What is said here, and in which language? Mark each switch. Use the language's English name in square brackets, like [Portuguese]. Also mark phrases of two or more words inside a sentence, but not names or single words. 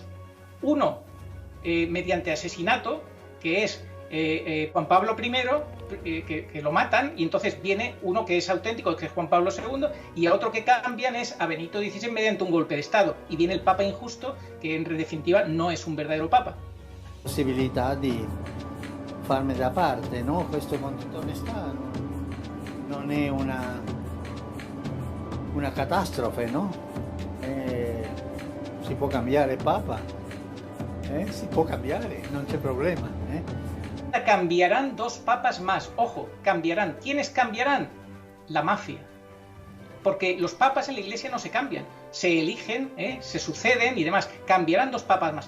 [Spanish] Uno, mediante asesinato, que es Juan Pablo I, que lo matan, y entonces viene uno que es auténtico, que es Juan Pablo II, y a otro que cambian es a Benito XVI mediante un golpe de Estado. Y viene el Papa injusto, que en definitiva no es un verdadero Papa. [Italian] Possibilità di farmi da parte, no? Questo quanto ne sta non è una catastrofe, no? Si può cambiare Papa, si può cambiare, non c'è problema. [Spanish] Cambiarán dos papas más, ojo, cambiarán. ¿Quiénes cambiarán? La mafia. Porque los papas en la Iglesia no se cambian, se eligen, se suceden y demás. Cambiarán dos papas más.